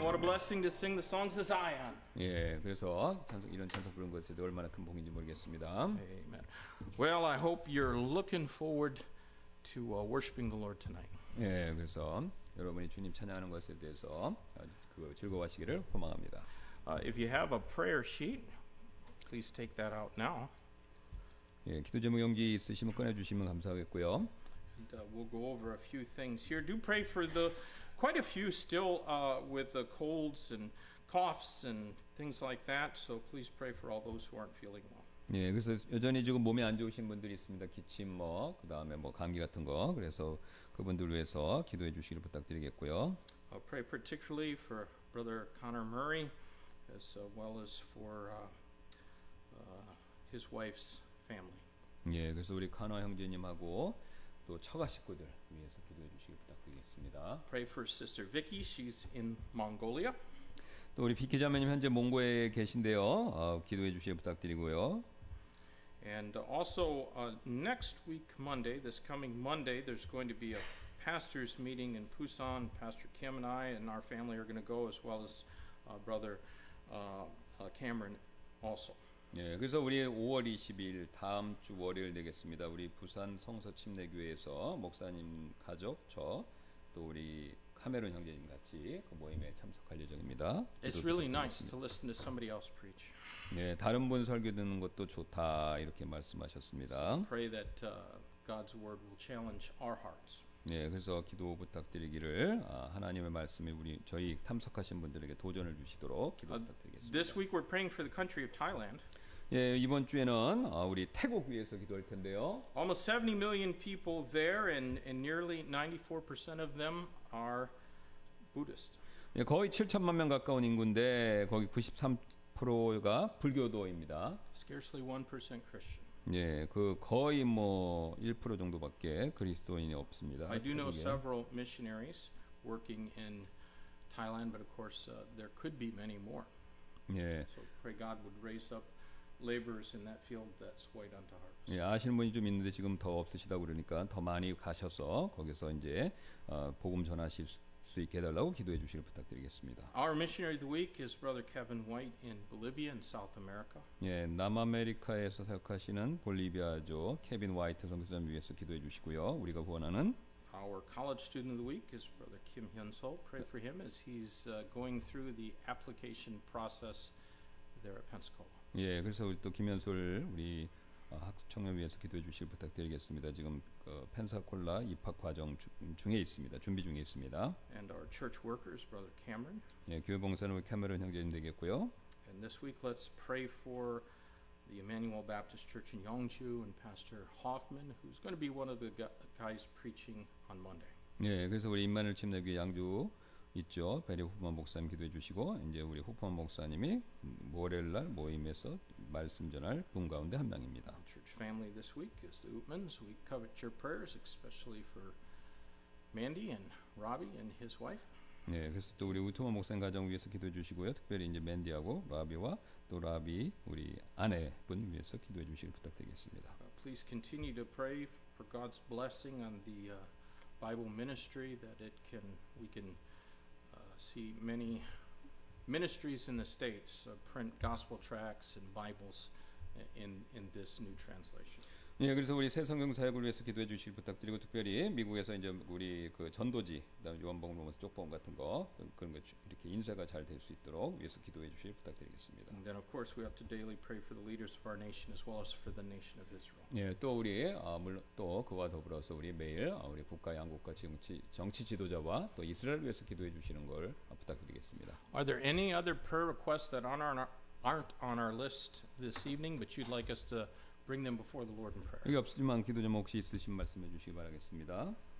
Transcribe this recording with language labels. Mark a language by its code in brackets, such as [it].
[en] What a blessing to sing the songs of Zion. [ko] 예, 그래서 이런 찬송 부르는 것에 대해 얼마나 큰 복인지 모르겠습니다. [en] Amen. Well, I hope you're looking forward to worshiping the Lord tonight. [ko] 예, 그래서 여러분이 주님 찬양하는 것에 대해서 그 즐거워하시기를 소망합니다. [en] If you have a prayer sheet, please take that out now. [ko] 예, 기도 제목 용지 있으시면 꺼내 주시면 감사하겠고요. [en] And, we'll go over a few things here. Do pray for quite a few still with the colds and coughs and things like that. So please pray for all those who aren't feeling well. [ko] 예, 그래서 여전히 지금 몸이 안 좋으신 분들이 있습니다. 기침, 그다음에 감기 같은 거. 그래서 그분들 위해서 기도해 주시기를 부탁드리겠고요. [en] Pray particularly for Brother Connor Murray, as well as for his wife's family. [ko] 예, 그래서 우리 카너 형제님하고 또 처가 식구들 위해서 기도해 주시기 부탁드리겠습니다. [en] Pray for Sister Vicky. She's in Mongolia. [ko] 또 우리 비키 자매님 현재 몽고에 계신데요. 기도해 주시기 부탁드리고요. [en] And also next week, Monday, this coming Monday, there's going to be a pastors meeting in Busan. Pastor Kim and I and our family are going to go, as well as Brother Cameron also. [ko] 예, 그래서 우리 5월 20일 다음 주 월요일 되겠습니다. 우리 부산 성서 침례교회에서 목사님 가족, 저 또 우리 카메론 형제님 같이 그 모임에 참석할 예정입니다. [en] It's really nice to listen to somebody else preach. [ko] 네, 다른 분 설교 듣는 것도 좋다 이렇게 말씀하셨습니다. [en] Pray that God's word will challenge our hearts. [ko] 네, 그래서 기도 부탁드리기를 하나님의 말씀이 저희 참석하신 분들에게 도전을 주시도록 기도 부탁드리겠습니다. [en] This week we're praying for the country of Thailand. [ko] 예, 이번 주에는 우리 태국 위해서 기도할 텐데요. [en] Almost 70 million people there, and nearly 94% of them are Buddhist. [ko] 예, 거의 7천만 명 가까운 인구인데 거기 93%가 불교도입니다. [en] Scarcely 1% Christian. [ko] 예, 그 거의 1% 정도밖에 그리스도인이 없습니다. [en] I do know [ko] 태국에. [en] several missionaries working in Thailand, but of course there could be many more. [ko] 예, [en] So pray God would raise up laborers in that field that's white unto harvest. [ko] 예, 아시는 분이 좀 있는데 지금 더 없으시다고 그러니까 더 많이 가셔서 거기서 이제 복음 전하실 수 있게 해달라고 기도해 주시길 부탁드리겠습니다. [en] Our missionary of the week is Brother Kevin White in Bolivia in South America. [ko] 예, 남아메리카에서 사역하시는 볼리비아죠 케빈 화이트 선교사님 위해서 기도해 주시고요. 우리가 후원하는 [en] Our college student of the week is Brother Kim Hyun-sol. Pray for him as he's going through the application process there at Pensacola. [ko] 예, 그래서 우리 또 김현솔 우리 학습 청년 위해서 기도해 주실 부탁드리겠습니다. 지금 펜사콜라 입학 과정 중에 있습니다. 준비 중에 있습니다. [en] And our church workers, Brother Cameron. [ko] 예, 교회 봉사는 우리 캐머런 형제님 되겠고요. [en] And this week, let's pray for the Emmanuel Baptist Church in Yeongju and Pastor Hoffman, who's going to be one of the guys preaching on Monday. [ko] 예, 그래서 우리 임마누엘 침례교회 양주 있죠. 베리 후프만 목사님 기도해 주시고 이제 우리 후프만 목사님이 월요일 날 모임에서 말씀 전할 분 가운데 한 명입니다. [en] Church family this week is the Utmans. We covet your prayers, especially for Mandy and Robbie and his wife. [ko] 네, 그래서 또 우리 우트만 목사님 가정 위해서 기도해 주시고요. 특별히 이제 맨디하고 라비와 또 라비 우리 아내분 위해서 기도해 주시길 부탁드리겠습니다. [en] Please continue to pray for God's blessing on the Bible ministry, that we can see many ministries in the States print gospel tracts and Bibles in this new translation. [ko] 예, 그래서 우리 새 성경 사역을 위해서 기도해 주시길 부탁드리고 특별히 미국에서 이제 우리 그 전도지, 그다음에 요한복음, 로마서 쪽복음 같은 거 그런 거 이렇게 인쇄가 잘 될 수 있도록 위해서 기도해 주시길 부탁드리겠습니다. [en] And then of course we have to daily pray for the leaders of our nation as well as for the nation of Israel. [ko] 예, 또 우리 물론 또 그와 더불어서 우리 매일 우리 국가 양국과 정치 지도자와 또 이스라엘 위해서 기도해 주시는 걸 부탁드리겠습니다. [en] Are there any other prayer requests that aren't on our list this evening, but you'd like us to bring them before the Lord in prayer? [ko] 여기 없지만 기도 좀 혹시 있으신 말씀해 주시기 바라겠습니다.